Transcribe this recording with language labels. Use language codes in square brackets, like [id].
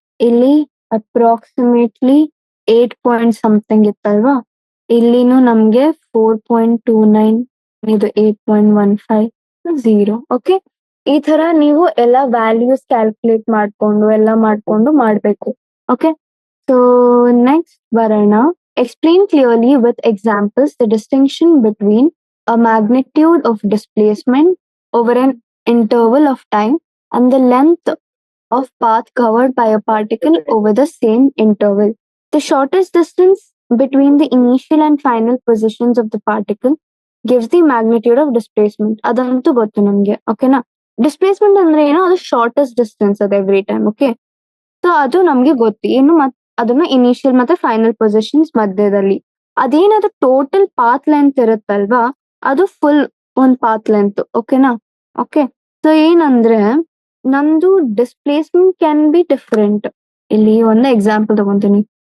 [kn] ಇಲ್ಲಿ approximately 8 point something ಇತ್ತಲ್ವಾ, ಇಲ್ಲಿನೂ ನಮ್ಗೆ 4.29, ಇದು 8.15, 0. ಓಕೆ, ಈ ತರ ನೀವು ಎಲ್ಲ ವ್ಯಾಲ್ಯೂಸ್ ಕ್ಯಾಲ್ಕುಲೇಟ್ ಮಾಡ್ಕೊಂಡು ಮಾಡ್ಬೇಕು. ಓಕೆ, ಸೊ ನೆಕ್ಸ್ಟ್ ಬರೋಣ. [en] Explain clearly with examples the distinction between a magnitude of displacement over an interval of time and the length of path covered by a particle over the same interval. The shortest distance between the initial and final positions of the particle gives the magnitude of displacement. [kn] ಅದಂತೂ ಗೊತ್ತು ನಮ್ಗೆ. ಓಕೆನಾ, displacement ಅಂದ್ರೆ ಏನೋ, ಅದು shortest distance ಅದು every time. Okay, so ಅದು ನಮ್ಗೆ ಗೊತ್ತು. ಏನು ಅದನ್ನ ಇನಿಷಿಯಲ್ ಮತ್ತೆ ಫೈನಲ್ ಪೊಸಿಷನ್ಸ್ ಮಧ್ಯದಲ್ಲಿ. ಅದೇನದು ಟೋಟಲ್ ಪಾತ್ ಲೆಂತ್ ಇರುತ್ತಲ್ವಾ, ಅದು ಫುಲ್ ಒಂದ್ ಪಾತ್ ಲೆಂತ್. ಓಕೆನಾ, ಓಕೆ. ಸೊ ಏನಂದ್ರೆ ನಮ್ದು [en] Displacement can be different. [kn] ಇಲ್ಲಿ ಒಂದು ಎಕ್ಸಾಂಪಲ್ ತಗೊಂತೀನಿ.